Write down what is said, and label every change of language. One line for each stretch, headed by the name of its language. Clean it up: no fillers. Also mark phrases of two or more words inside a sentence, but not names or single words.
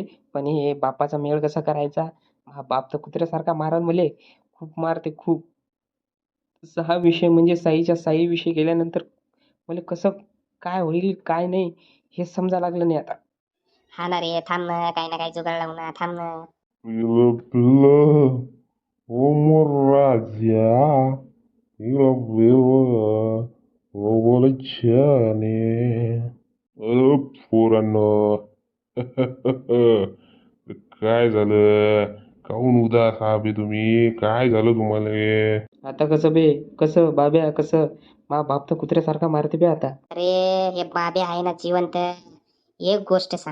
Marathi: पण हे बापाचा मेळ कसा करायचा? हा बाप तर कुत्र्यासारखा मारन मले. खूप मारते खूप. सहा विषय म्हणजे साईच्या साई विषय गेल्यानंतर मला कसं काय होईल काय नाही हे समजा लागलं नाही आता. हा ना रे, थांब ना, काही ना काही जुगाड लावू ना, थांब ना. Pila-pila, umur raja, pila-pila, wawalajani. पोरांनो. काय झालं? काहून उदास आहात बे तुम्ही? काय झालं तुम्हाला? आता कसं बे, कसं बाब्या कसं? मा बाप तर कुत्र्यासारखा मारते बे आता. अरे हे बाबे आहे ना जिवंत. एक गोष्ट सांग.